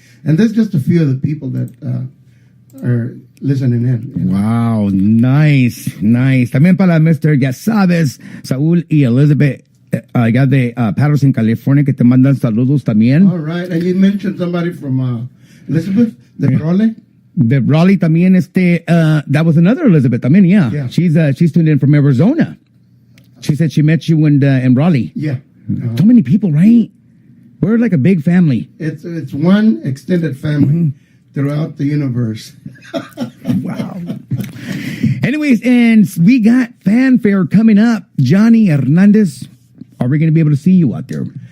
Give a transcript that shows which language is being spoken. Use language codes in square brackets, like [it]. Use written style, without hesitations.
[en] And that's just a few of the people that are listening in. You know? Wow, nice. [es] También para [en] Mr. [es] Ya sabes, Saúl y Elizabeth, allá de Patterson, California, que te mandan saludos también. [en] All right, and you mentioned somebody from Elizabeth, the Raleigh. The Raleigh [es] también, [en] that was another Elizabeth también, yeah. She's tuned in from Arizona. She said she met you in Raleigh. Yeah. So many people, right? We're like a big family. It's one extended family throughout the universe. Wow. Anyways, and we got fanfare coming up. Johnny Hernandez, are we going to be able to see you out there?